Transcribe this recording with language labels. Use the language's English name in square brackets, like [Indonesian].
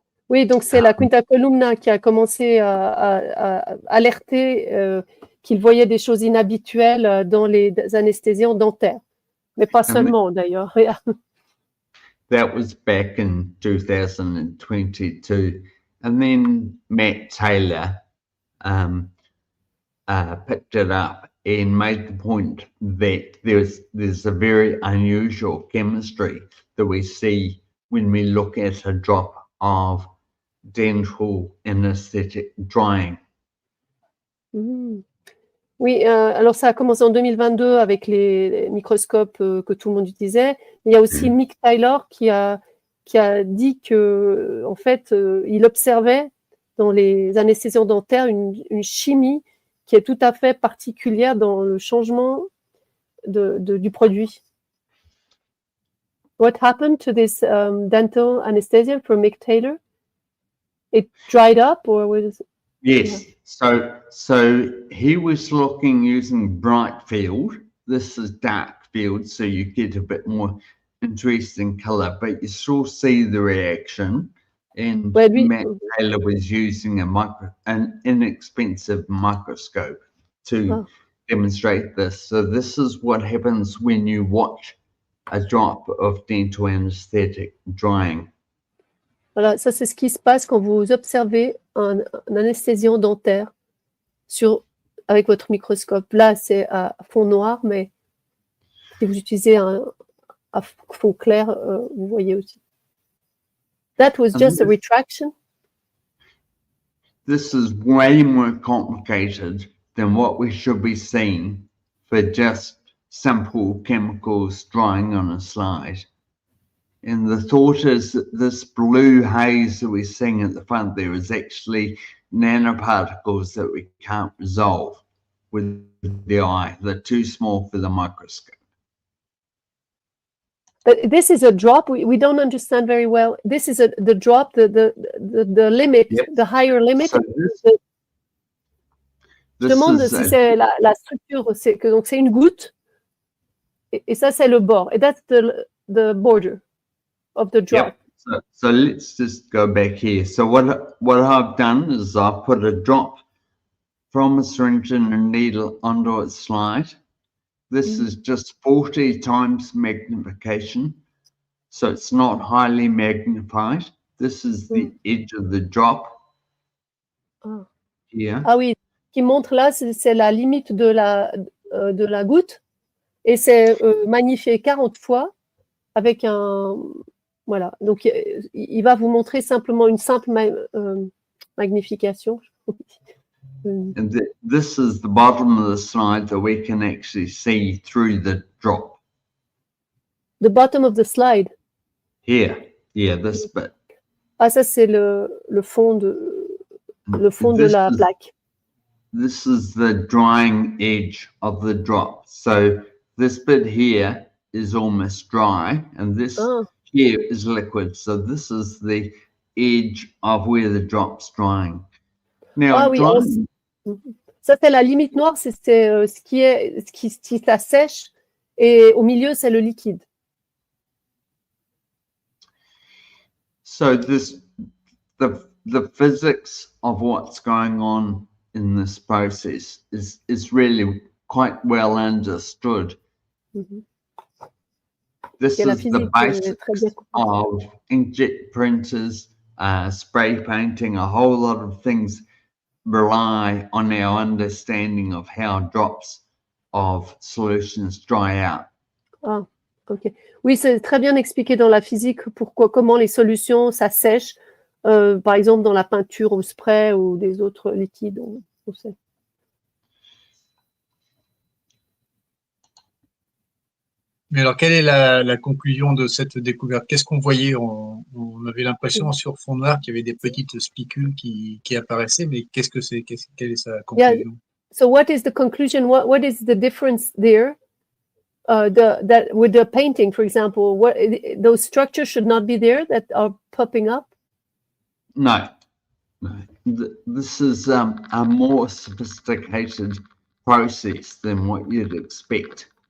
[French] Oui, donc c'est la Quinta Columna qui a commencé à alerter qu'il voyait des choses inhabituelles dans les anesthésiants dentaires, mais pas seulement d'ailleurs. [English] That was back in 2022, and then Matt Taylor picked it up and made the point that there's a very unusual chemistry that we see when we look at a drop of dental anesthetic drying. [French] Oui, alors ça a commencé en 2022 avec les microscopes que tout le monde utilisait. Il y a aussi Mick Taylor qui a dit que, en fait, il observait dans les anesthésiants dentaires une chimie qui est tout à fait particulière dans le changement du produit. [English] What happened to this dental anesthesia for Mick Taylor? It dried up, or was it? Yes. So he was looking using bright field. This is dark field, so you get a bit more interesting color, but you still see the reaction. And Matt Taylor was using an inexpensive microscope to demonstrate this. So this is what happens when you watch a drop of dental anesthetic drying. [French] Voilà, ça c'est ce qui se passe quand vous observez un anesthésiant dentaire avec votre microscope. Là, c'est à fond noir, mais Si vous utilisez un fond clair, vous voyez aussi. [English] That was just a retraction. This is way more complicated than what we should be seeing for just simple chemicals drying on a slide. And the thought is that this blue haze that we're seeing at the front there is actually nanoparticles that we can't resolve with the eye. They're too small for the microscope. But this is a drop. We don't understand very well. This is the drop, the limit, Yep. the higher limit. So [French] Je demande si c'est la structure. Donc c'est une goutte. Et ça c'est le bord. [English] And that's the border of the drop. Yep. So let's just go back here. So what I've done is I've put a drop from a syringe and a needle onto its slide. This is just 40 times magnification, so it's not highly magnified. This is the edge of the drop. Here. [French] Ah oui, qui montre là, c'est la limite de la goutte, et c'est magnifié 40 fois avec un... Voilà, donc il va vous montrer simplement une simple magnification. [English] And this is the bottom of the slide that we can actually see through the drop. The bottom of the slide. Here, yeah, this bit. [French] Ah, ça c'est le fond de la plaque. [English] This is the drying edge of the drop. So this bit here is almost dry, and this here is liquid. So this is the edge of where the drop's drying. Now, [French] oui, ça c'est la limite noire, c'est ce qui la sèche, et au milieu c'est le liquide. [English] So the physics of what's going on in this process is really quite well understood. This is the basics of inkjet printers, spray painting, a whole lot of things rely on our understanding of how drops of solutions dry out. Ah, ok. [French] Oui, c'est très bien expliqué dans la physique comment les solutions s'assèchent, par exemple dans la peinture au spray ou des autres liquides. On sait. Mais alors, quelle est la conclusion de cette découverte? Qu'est-ce qu'on voyait? On avait l'impression sur fond noir qu'il y avait des petites spicules qui apparaissaient, mais qu'est-ce que c'est? Quelle est sa conclusion? [English] Yeah. So what is the conclusion? What is the difference there? That with the painting, for example, those structures should not be there that are popping up? No. This is a more sophisticated process than what you'd expect.